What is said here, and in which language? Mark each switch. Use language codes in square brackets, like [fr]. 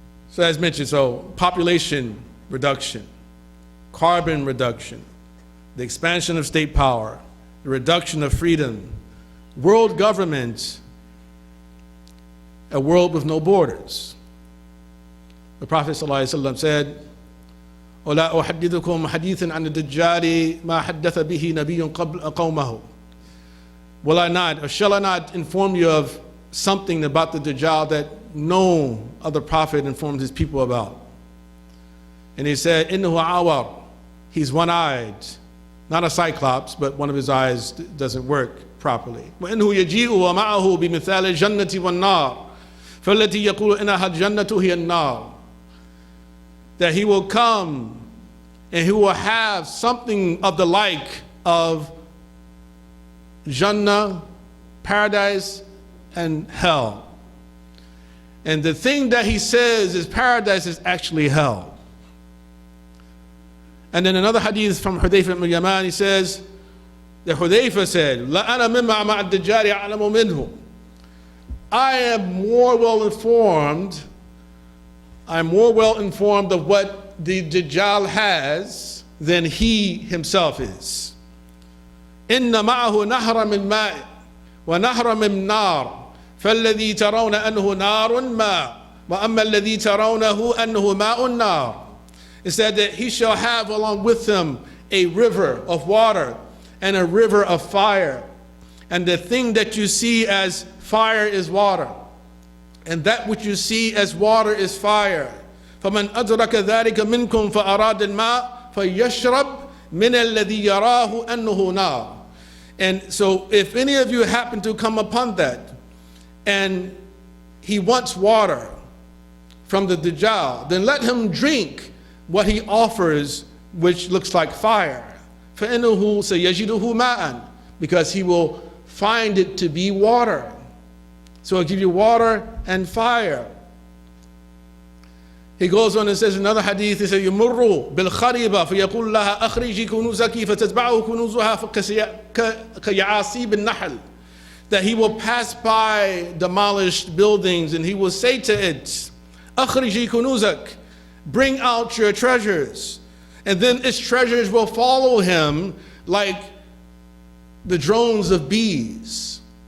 [en] So as mentioned, so population reduction, carbon reduction, the expansion of state power, the reduction of freedom, world government, a world with no borders. The Prophet ﷺ said, [ar] وَلَا أُحَدِّثُكُمْ حَدِيثًا عَنِ الدَّجَّالِ مَا حَدَّثَ بِهِ نَبِيٌّ قَوْمَهُ. [en] Will I not, or shall I not inform you of something about the Dajjal that no other prophet informed his people about? And he said, [ar] إِنَّهُ عَوَرٌ. [en] He's one-eyed. Not a cyclops, but one of his eyes doesn't work properly. [ar] وَإِنَّهُ يَجِيءُ وَمَعَهُ بِمِثَالِ الْجَنَّةِ وَالنَّارِ فَالَّتِي يَقُولُ إِنَّهَا الْجَنَّةُ هِيَ النَّارِ. [en] That he will come and he will have something of the like of Jannah, paradise, and hell. And the thing that he says is paradise is actually hell. And then another hadith from Hudayfa ibn Yaman, he says, that Hudayfa said, [ar] لَأَنَا مِمَّا مَعَ الدَّجَّالِ أَعْلَمُ مِنْهُ. [en] I am more well informed of what the Dajjal has than he himself is. [ar] إن معه نهر من ماء ونهر من نار فالذي ترون أنه نار ماء وأما الذي ترونه أنه ماء نار. [en] It said that he shall have along with him a river of water and a river of fire. And the thing that you see as fire is water, and that which you see as water is fire. [ar] فَمَنْ أَدْرَكَ ذَلِكَ مِنْكُمْ فَأَرَادَ الْمَاء فَيَشْرَبْ مِنَ الَّذِي يَرَاهُ أَنَّهُ نَارٌ. [en] And so if any of you happen to come upon that, and he wants water from the Dajjal, then let him drink what he offers, which looks like fire. [ar] فَإِنَّهُ سَيَجِدُهُ مَاءً. [en] Because he will find it to be water. So I'll give you water and fire. He goes on and says another hadith, he says, [ar] يمر بالخريبة فيقول لها أخرجي كنوزك فتتبعه كنوزها كيعاصيب النحل. [en] That he will pass by demolished buildings and he will say to it, [ar] أخرجي كنوزك, [en] bring out your treasures. And then its treasures will follow him like the drones of bees.